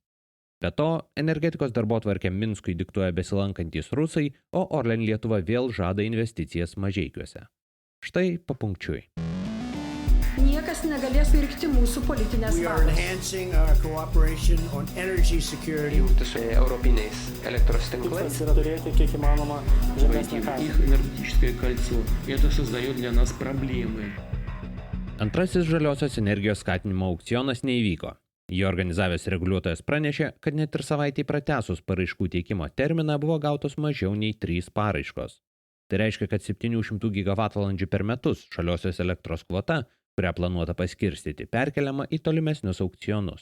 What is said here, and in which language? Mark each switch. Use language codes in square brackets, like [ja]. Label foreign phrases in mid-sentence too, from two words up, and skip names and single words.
[lt] Be to, energetikos darbotvarkę Minskui diktuoja besilankantys rusai, o Orlen Lietuva vėl žada investicijas Mažeikiuose. Štai papunkčiui. Niekas negalės pirkti mūsų politinės valios. Jungtis su europiniais elektros tinklais. Turėti kiek įmanoma žemesnę kainą. [ru] Их энергетическое кольцо. Это создает для нас проблемы. [lt] Antrasis žaliosios energijos skatinimo aukcionas neįvyko. Jį organizavęs reguliuotojas pranešė, kad net ir savaitį pratęsus paraiškų teikimo terminą buvo gautos mažiau nei 3 paraiškos. Tai reiškia, kad 700 GWh per metus žaliosios elektros kvota, kurią planuota paskirstyti, perkeliama į tolimesnius aukcionus.